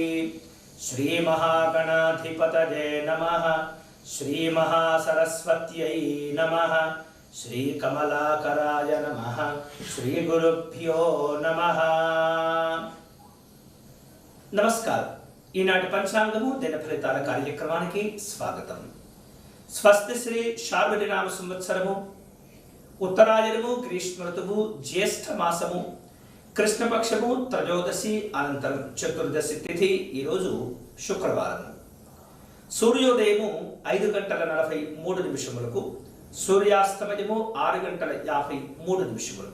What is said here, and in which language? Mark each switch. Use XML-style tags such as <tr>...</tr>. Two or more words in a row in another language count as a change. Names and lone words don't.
<sa>श्रीमहागणाधिपतये नमः। श्रीमहासरस्वत्यै नमः। श्रीकमलाकराय नमः। श्रीगुरुभ्यो नमः। नमस्कार।</sa> <te>ఈనాటి పంచాంగము దిన ఫలితాల కార్యక్రమానికి స్వాగతం. స్వస్తి శ్రీ శార్వరినామ సంవత్సరము ఉత్తరాయణము గ్రీష్మ ఋతువు జ్యేష్ఠ మాసము కృష్ణపక్షము త్రయోదశి అనంతరం చతుర్దశి తిథి. ఈరోజు శుక్రవారం. సూర్యోదయము 5:43 సూర్యాస్తమయము 6:53.</te>